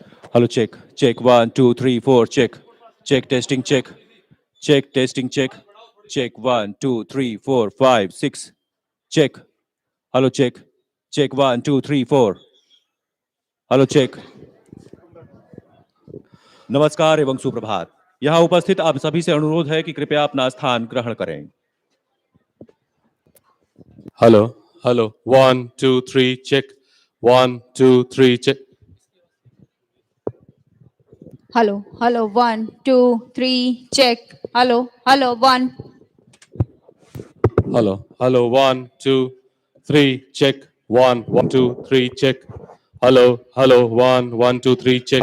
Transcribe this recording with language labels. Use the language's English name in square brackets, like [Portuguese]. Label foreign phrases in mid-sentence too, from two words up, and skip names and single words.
[English] Hello check check 1 2 3 4 check check testing check testing check 1 2 3 4 5 6 check hello check 1 2 3 4 hello check. [Hindi] नमस्कार एवं सुप्रभात। यहाँ उपस्थित आप सभी से अनुरोध है कि कृपया अपना स्थान ग्रहण करें। [English] Hello, hello. 1 2 3 check. 1 2 3 check. Hello, hello, 1 2 3 check. Hello, hello, 1. Hello, hello. 1 2 3 check. 1 1 2 3 check. Hello, hello. 1 1 2 3 check.